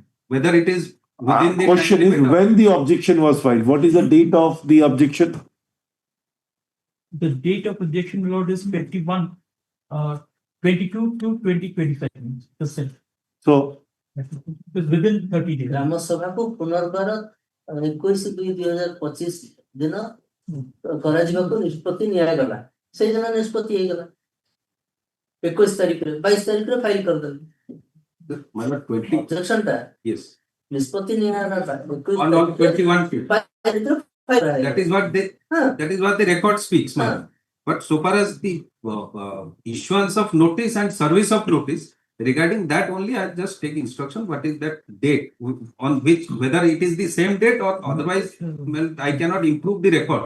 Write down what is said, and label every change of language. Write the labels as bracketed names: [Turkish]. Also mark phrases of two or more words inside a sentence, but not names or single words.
[English] Whether it is within the question is when the objection was filed. What is the date of the objection? The date of objection, Lord, is 22/2/2025. So within 30 days. [Odia] ଗ୍ରାମସଭା କୁ ପୁନର୍ବାର 21/2/2025 ଦିନ କରାଯିବାକୁ ନିଷ୍ପତ୍ତି ନିଆଗଲା। ସେଇ ଦିନ ନିଷ୍ପତ୍ତି ହେଇଗଲା 21 ତାରିଖରେ 22 ତାରିଖରେ ଫାଇଲ କରିଦେଲେ। objection ଟା [English] yes [Odia] ନିଷ୍ପତ୍ତି ନିଆଗଲା [English] on 21 that is what the record speaks, man. But so far as the issuance of notice and service of notice, regarding that only I just take instruction. What is that date on which, whether it is the same date or otherwise, well, I cannot improve the record.